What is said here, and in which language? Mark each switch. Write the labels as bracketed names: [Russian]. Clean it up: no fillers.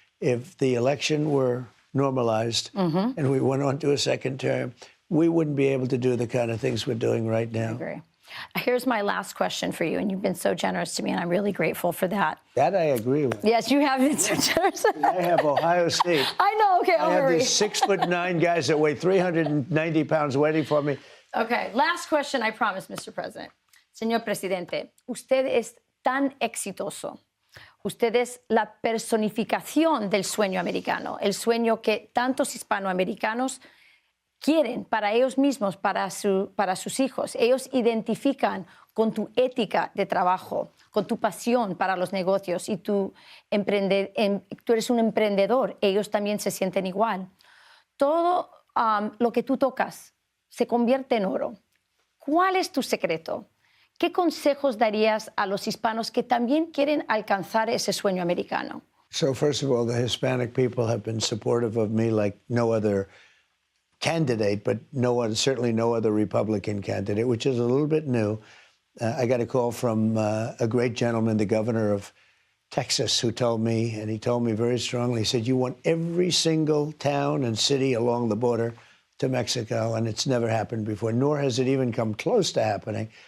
[English] If the election were normalized and we went on to a second term, we wouldn't be able to do the kind of things we're doing right now. I agree. Here's my last question for you, and you've been so generous to me, and I'm really grateful for that. That I agree with. Yes, you have been so generous. I have Ohio State. I know, okay, I'll hurry. I have these 6'9" guys that weigh 390 pounds waiting for me. Okay, last question, I promise, Mr. President. [Spanish] Señor Presidente, usted es tan exitoso. Usted es la personificación del sueño americano, el sueño que tantos hispanoamericanos quieren para ellos mismos, para sus hijos. Ellos identifican con tu ética de trabajo, con tu pasión para los negocios y tú eres un emprendedor. Ellos también se sienten igual. Todo lo que tú tocas se convierte en oro. ¿Cuál es tu secreto? ¿Qué consejos darías a los hispanos que también quieren alcanzar ese sueño americano? [English] So first of all, the Hispanic people have been supportive of me like no other candidate, but certainly no other Republican candidate, which is a little bit new. I got a call from a great gentleman, the governor of Texas, who told me, and he told me very strongly, he said, you want every single town and city along the border to Mexico, and it's never happened before, nor has it even come close to happening.